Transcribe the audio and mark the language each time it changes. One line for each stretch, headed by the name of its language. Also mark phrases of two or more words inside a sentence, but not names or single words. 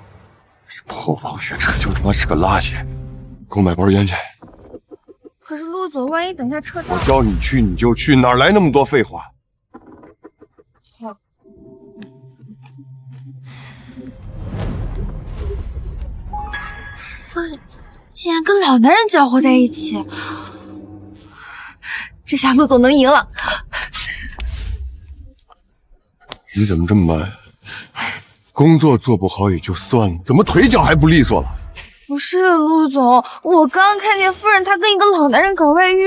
Chinese: 這破防學車就他媽是個垃圾，給我買包煙去。可是陸總，萬一等下車到…… 我叫你去你就去，哪來那麼多廢話？好。夫人，竟然跟老男人搅和在一起，这下陆总能赢了。你怎么这么慢？工作做不好也就算了，怎么腿脚还不利索了？不是的，陆总，我刚看见夫人她跟一个老男人搞外遇。